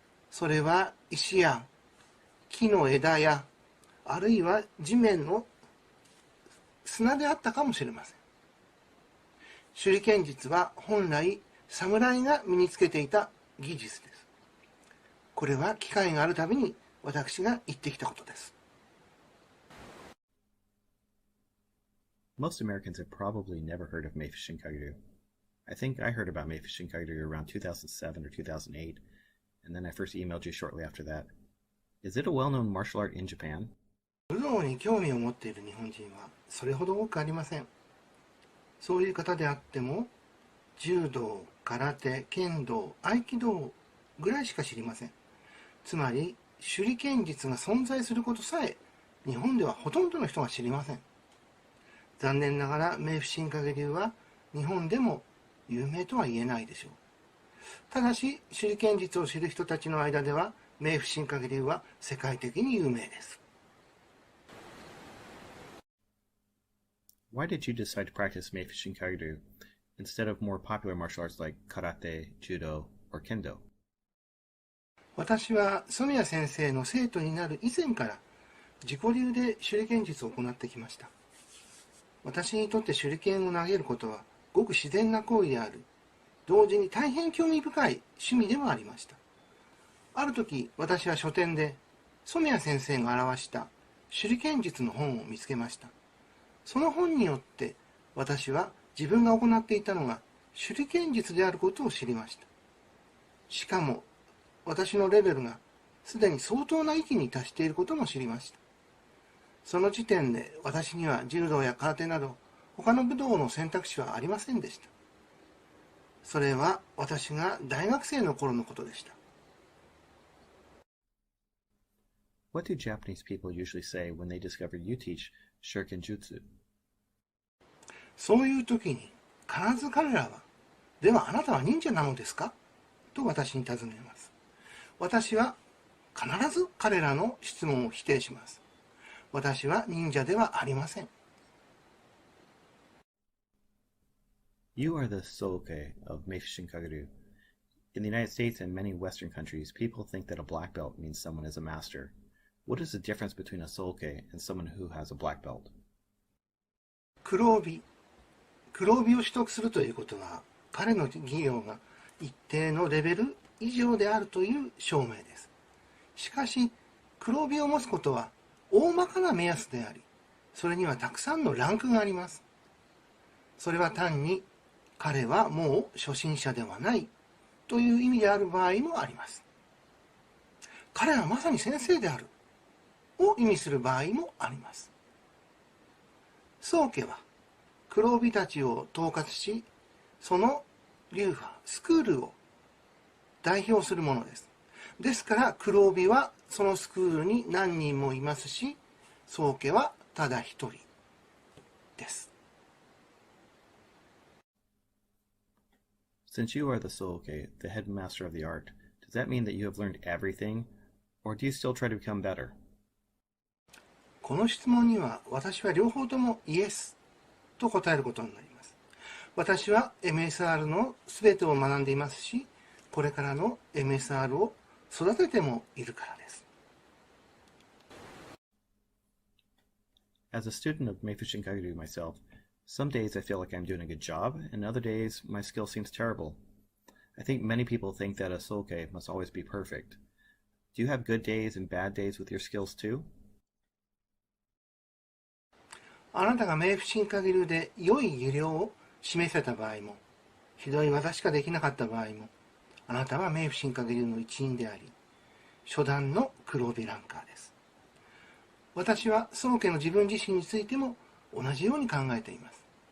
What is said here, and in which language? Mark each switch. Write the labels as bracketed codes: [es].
[ja] それは石や木の枝や、あるいは地面の砂であったかもしれません。手裏剣術は本来侍が身につけていた技術です。これは機会があるたびに私が言ってきたことです。 [en] Most Americans have probably never heard of Meifushinkageru. I think I heard about Meifushinkageru around 2007 or 2008, and then I first emailed you shortly after that. Is it a well-known martial art in Japan? [ja] 武道に興味を持っている日本人はそれほど多くありません。そういう方であっても、柔道、空手、剣道、合気道ぐらいしか知りません。つまり、手裏剣術が存在することさえ、日本ではほとんどの人が知りません。残念ながら、冥府新影流は日本でも有名とは言えないでしょう。ただし、手裏剣術を知る人たちの間では、冥府新影流は世界的に有名です。 [en] Why did you decide to practice Meifushinkageru instead of more popular martial arts like karate, judo, or kendo? [ja] 私は染谷先生の生徒になる以前から自己流で手裏剣術を行ってきました。私にとって手裏剣を投げることはごく自然な行為である。同時に大変興味深い趣味でもありました。ある時、私は書店で染谷先生が表した手裏剣術の本を見つけました。その本によって私は自分が行っていたのが手裏剣術であることを知りました。しかも私のレベルがすでに相当な域に達していることも知りました。その時点で私には柔道や空手など他の武道の選択肢はありませんでした。それは私が大学生の頃のことでした。 [en] What do Japanese people usually say when they discover you teach Shuriken Jutsu? [ja] そういう時に必ず彼らは、ではあなたは忍者なのですかと私に尋ねます。私は必ず彼らの質問を否定します。私は忍者ではありません。 [en] You are the Soke of Meifushin Kaguru. In the United States and many Western countries, people think that a black belt means someone is a master. What is the difference between a Soke and someone who has a black belt? [ja] 黒帯を取得するということは、彼の技量が一定のレベル以上であるという証明です。しかし、黒帯を持つことは大まかな目安であり、それにはたくさんのランクがあります。それは単に、彼はもう初心者ではないという意味である場合もあります。彼はまさに先生であるを意味する場合もあります。宗家は黒帯たちを統括し、その流派、スクールを代表するものです。ですから黒帯はそのスクールに何人もいますし、宗家はただ一人です。 [en] Since you are the Soke, the headmaster of the art, does that mean that you have learned everything, or do you still try to become better? [ja] この質問には私は両方ともイエスと答えることになります。私は MSR のすべてを学んでいますし、これからの MSR を育ててもいるからです。 [en] As a student of Meifushin Kaguru myself, some days I feel like I'm doing a good job, and other days my skill seems terrible. I think many people think that a Soke must always be perfect. Do you have good days and bad days with your skills too? [ja] あなたが冥府進化流で良い技量を示せた場合も、ひどい技しかできなかった場合も、あなたは冥府進化流の一員であり、初段の黒帯ランカーです。私は宗家の自分自身についても同じように考えています。